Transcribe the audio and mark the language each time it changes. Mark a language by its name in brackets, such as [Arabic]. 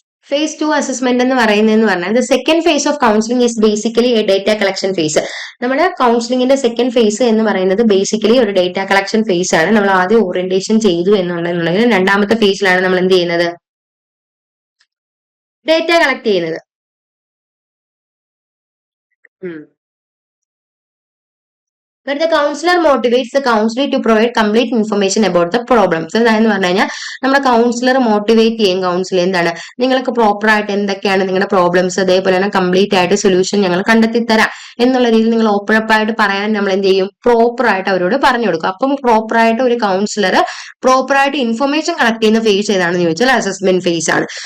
[English] phase 2 assessment [Malayalam] എന്ന് പറയുന്നതെന്ന് പറഞ്ഞാൽ [English] The second phase of counselling is basically a data collection phase. [Malayalam] നമ്മുടെ കൗൺസിലിംഗിന്റെ second phase എന്ന് പറയുന്നത് ബേസിക്കലി ഒരു ഡേറ്റ കളക്ഷൻ ഫേസ് ആണ്. നമ്മൾ ആദ്യം ഓറിയന്റേഷൻ ചെയ്തു എന്നുണ്ടെന്നുണ്ടെങ്കിൽ രണ്ടാമത്തെ ഫേസിലാണ് നമ്മൾ എന്ത് ചെയ്യുന്നത് ഡേറ്റ കളക്ട് ചെയ്യുന്നത്. [English] But the counselor motivates the counselor to provide complete information about the problems. [Malayalam] അതായത് പറഞ്ഞു കഴിഞ്ഞാൽ നമ്മുടെ കൗൺസിലർ മോട്ടിവേറ്റ് ചെയ്യും കൗൺസിലർ എന്താണ് നിങ്ങൾക്ക് പ്രോപ്പർ ആയിട്ട് എന്തൊക്കെയാണ് നിങ്ങളുടെ പ്രോബ്ലംസ് അതേപോലെ തന്നെ കംപ്ലീറ്റ് ആയിട്ട് സൊല്യൂഷൻ ഞങ്ങൾ കണ്ടെത്തി തരാം എന്നുള്ള രീതിയിൽ നിങ്ങൾ ഓപ്പൺ അപ്പ് ആയിട്ട് പറയാൻ നമ്മൾ എന്ത് ചെയ്യും പ്രോപ്പർ ആയിട്ട് അവരോട് പറഞ്ഞു കൊടുക്കും. അപ്പം പ്രോപ്പർ ആയിട്ട് ഒരു കൗൺസിലർ പ്രോപ്പർ ആയിട്ട് ഇൻഫർമേഷൻ കളക്ട് ചെയ്യുന്ന ഫേസ് ഏതാണെന്ന് ചോദിച്ചാൽ അസസ്മെന്റ് ഫേസ് ആണ്.